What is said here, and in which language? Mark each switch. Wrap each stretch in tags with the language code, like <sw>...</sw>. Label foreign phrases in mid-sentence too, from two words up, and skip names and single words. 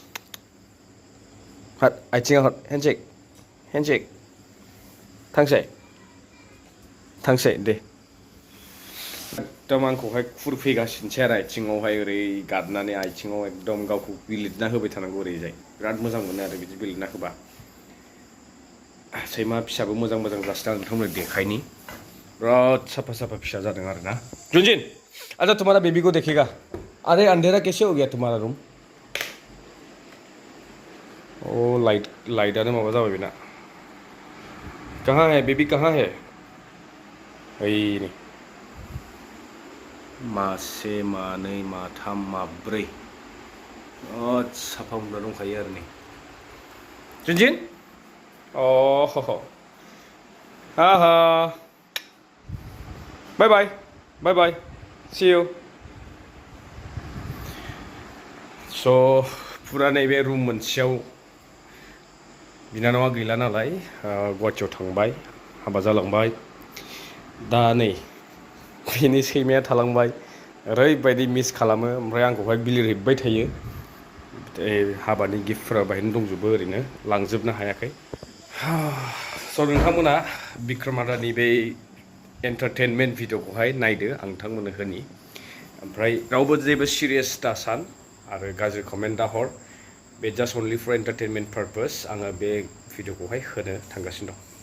<brx>हट आथिङा हट हेन्डशेक थांसै दे एकदम आंखौहाय खुरफैगासिनोसै आरो आथिङावहाय ओरै गादनानै आथिङाव एकदम गावखौ बिलिरना होबाय थानांगौ ओरैजाय बिराद मोजां मोनो आरो बिदि बिलिरना होबा सैमा फिसाबो मोजां जासिनो आं नोंथांमोननो देखायनि बिराद साफा फिसा जादों आरो ना जुनजिन</brx> <hi>अच्छा तुम्हारा बेबी को देखेगा अरे अंधेरा कैसे हो गया तुम्हारा रूम</hi> <brx>ओ लाइटानो माबा जाबाय बेना</brx> <hi>कहाँ है बेबी कहाँ है</hi> <brx>ओइ नै मासे मानै माथाम माब्रै साफा उन्दुना दंखायो आरो नै जुनजिन अह</brx> <en>bye see you</en> <brx>so फुरा नैबे रुम मोनसेयाव बिनानावा गैला नालाय गुवाहाटियाव थांबाय हाबा जालांबाय दा नै बेनि सैमाया थालांबाय ओरैबायदि मिस खालामो ओमफ्राय आंखौहाय बिलिरहैबाय थायो हाबानि गिफ्टफोरा बाहायनो दंजोबो ओरैनो लांजोबनो हायाखै स' नोंथांमोना बिक्रम आदानि बे एन्टारटेनमेन्ट भिडिअखौहाय नायदो आं नोंथांमोननो होनि ओमफ्राय रावबो जेबो सिरियास दासान आरो गाज्रि कमेन्ट दाहर बे</brx> <en>just only for entertainment purpose</en> <brx>आङो बे भिडिअखौहाय होनो थांगासिनो दं</brx>